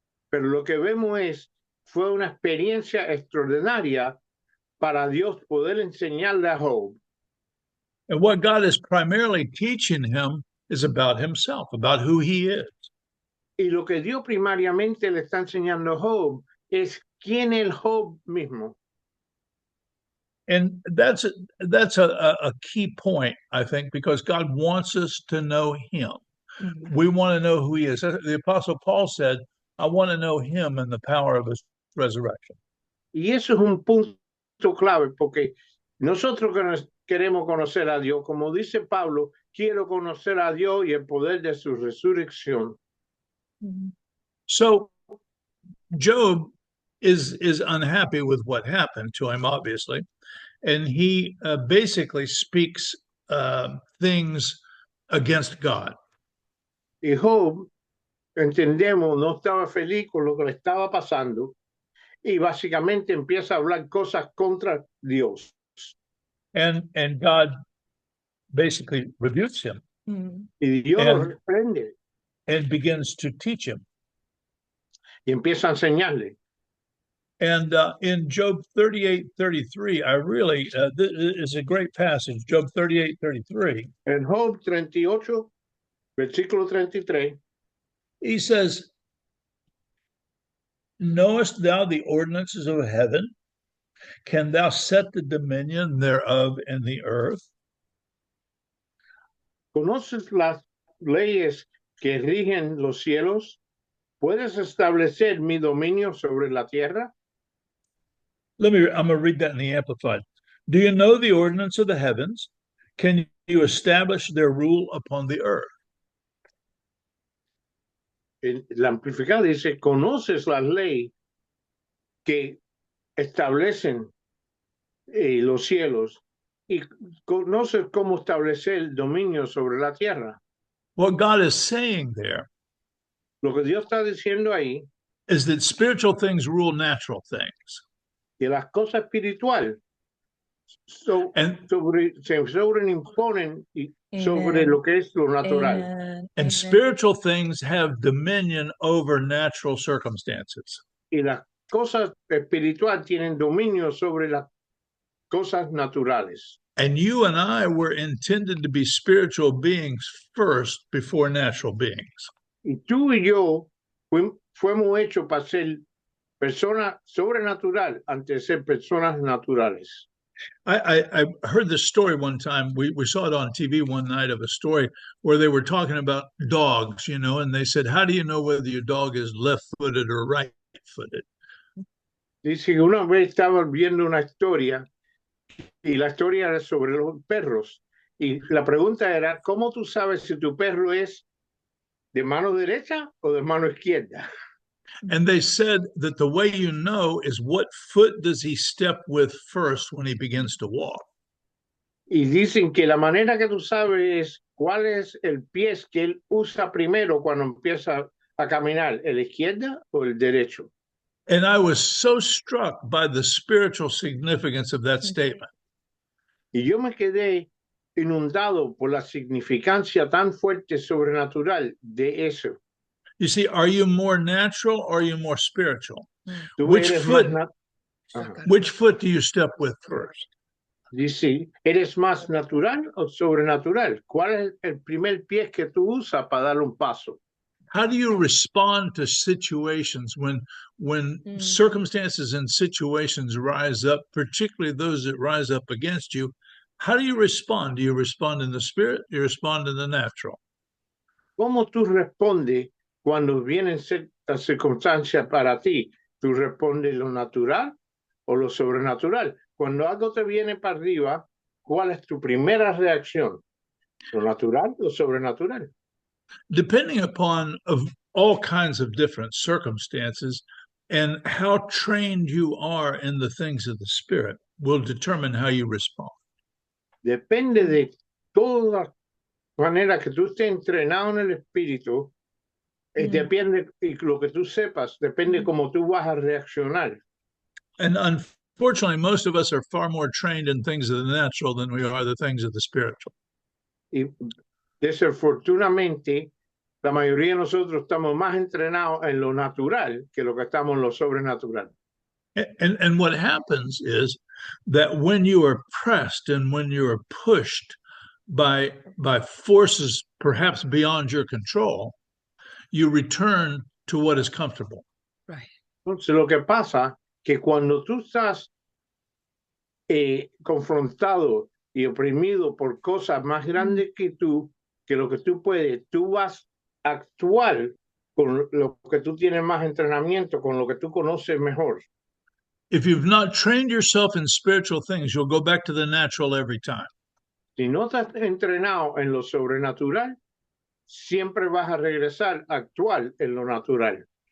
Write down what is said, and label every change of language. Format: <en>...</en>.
<es>Pero lo que vemos fue una experiencia extraordinaria para Dios poder enseñarle a Job.</es> <en>And what God is primarily teaching him is about himself, about who he is.</en> <es>Y lo que Dios primariamente le está enseñando a Job es quién es Job mismo.</es> <en>And that's a key point, I think, because God wants us to know him. Mm-hmm. We want to know who he is. The Apostle Paul said, I want to know him and the power of his resurrection.</en> <es>Y eso es un punto clave, porque nosotros queremos conocer a Dios. Como dice Pablo, quiero conocer a Dios y el poder de su resurrección.</es> <en>So Job is unhappy with what happened to him, obviously, and he basically speaks things against God.</en> <es>Y Job, entendemos, no estaba feliz con lo que le estaba pasando y básicamente empieza a hablar cosas contra Dios.</es> <en>And God basically rebukes him</en> <es>Y Dios lo</es> <en>And-</en> <es>reprende</es> <en>and begins to teach him.</en> <es>y empieza a enseñarle.</es> <en>And in Job 38:33, I really, this is a great passage, Job 38:33.</en> <es>En Job 38, versículo 33,</es> <en>He says, knowest thou the ordinances of heaven? Can thou set the dominion thereof in the earth?</en> <es>¿conoces las leyes que rigen los cielos? ¿Puedes establecer mi dominio sobre la tierra?</es> <en>I'm going to read that in the Amplified. Do you know the ordinance of the heavens? Can you establish their rule upon the earth?</en> <es>La amplificada dice, ¿conoces las leyes que establecen los cielos y conoces cómo establecer el dominio sobre la tierra?</es> <en>What God is saying there</en> <es>Lo que Dios está diciendo ahí,</es> <en>is that spiritual things rule natural things.</en> <es>que las cosas espirituales</es> <en>And</en> <es>se sobreimponen sobre</es> <en>Amen.</en> <es>lo que es lo natural.</es> <en>Amen. And Amen. spiritual things have dominion over natural circumstances.</en> <es>Y las cosas espirituales tienen dominio sobre las cosas naturales.</es> <en>And you and I were intended to be spiritual beings first before natural beings.</en> <es>Y tú y yo fuimos hechos para ser personas sobrenatural antes de ser personas naturales.</es> <en>I heard this story one time. We saw it on TV one night of a story where they were talking about dogs, and they said, how do you know whether your dog is left-footed or right-footed?</en> <es>Dice que una vez estaba viendo una historia y la historia era sobre los perros. Y la pregunta era, ¿cómo tú sabes si tu perro es de mano derecha o de mano izquierda?</es> <en>And they said that the way you know is what foot does he step with first when he begins to walk.</en> <es>Y dicen que la manera que tú sabes es cuál es el pie que él usa primero cuando empieza a caminar, ¿el izquierda o el derecho?</es> <en>And I was so struck by the spiritual significance of that statement.</en> <es>Y yo me quedé inundado por la significancia tan fuerte sobrenatural de eso.</es> <en>You see, are you more natural or are you more spiritual?</en> <es>Tú</es> <en>Which</en> <es>eres</es> <en>foot?</en> <es>más Ajá.</es> <en>Which foot do you step with first?</en> <es>Dice, ¿eres más natural o sobrenatural? ¿Cuál es el primer pie que tú usas para dar un paso?</es> <en>How do you respond to situations when circumstances and situations rise up, particularly those that rise up against you? How do you respond? Do you respond in the spirit? Do you respond in the natural?</en> <es>¿Cómo tú respondes cuando vienen ciertas circunstancias para ti? ¿Tú respondes lo natural o lo sobrenatural? Cuando algo te viene para arriba, ¿cuál es tu primera reacción? ¿Lo natural o sobrenatural?</es> <en>Depending upon of all kinds of different circumstances and how trained you are in the things of the spirit will determine how you respond.</en> <es>Depende de toda manera que tú estés entrenado en el espíritu, depende, y lo que tú sepas, depende cómo tú vas a reaccionar.</es> <en>And unfortunately, most of us are far more trained in things of the natural than we are the things of the spiritual.</en> <es>Y desafortunadamente, la mayoría de nosotros estamos más entrenados en lo natural que lo que estamos en lo sobrenatural.</es> <en>And what happens is that when you are pressed and when you are pushed by forces perhaps beyond your control, you return to what is comfortable. Right.</en> <es>Entonces, lo que pasa que cuando tú estás confrontado y oprimido por cosas más grandes que lo que tú puedes, tú vas a actuar con lo que tú tienes más entrenamiento, con lo que tú conoces mejor.</es> <en>If you've not trained yourself in spiritual things, you'll go back to the natural every time.</en> <es>Si no estás entrenado en lo sobrenatural, siempre vas a regresar a actuar en lo natural.</es>